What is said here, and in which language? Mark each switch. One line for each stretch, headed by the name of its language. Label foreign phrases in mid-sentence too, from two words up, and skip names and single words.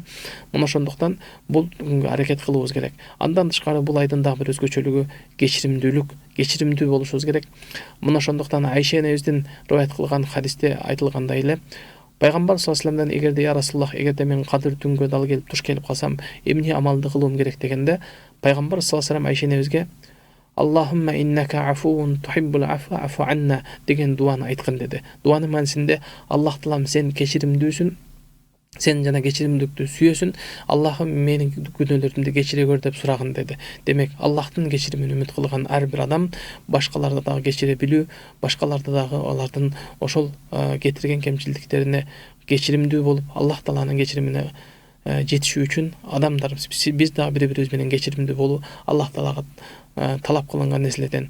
Kyrgyz: Мына ошондуктан бул күнгө аракет кылуубуз керек. Андан тышкары бул айдын дагы бир өзгөчөлүгү кечиримдүү болушубуз керек. Мына ошондуктан Айша энебиздин риwayat кылган хадисте айтылгандай эле, Пайгамбар
Arabic: صلى الله عليه وسلم
Kyrgyz: эгерде
Arabic: يا رسول الله,
Kyrgyz: эгерде мен кадыр түнгө дал келип туш келип калсам, эмне амалды кылуум керек дегенде, Пайгамбар
Arabic: صلى الله عليه وسلم
Kyrgyz: Айша энебизге
Arabic: اللهم إنك عفو تحب العفو فاعف عنا
Kyrgyz: деген дуаны айткан деди. Дуанын маанисинде, Аллах Таалам сен кечиримдүүсүн, сен жана кечиримдүүлүктү сүйөсүн, Аллахым менин күнөөлөрүмдү кечире көр деп сураган деди. Демек, Аллахтын кечиримин үмүт кылган ар бир адам башкаларды дагы кечире билүү, башкаларды дагы алардын ошол кетирген кемчилдиктерине кечиримдүү болуп, Аллах Тааланын кечиримине жетишүү үчүн адамдар биз дагы бири-бирибиз менен кечиримдүү болуу, Аллах Таалага талап кылынган нерселерден.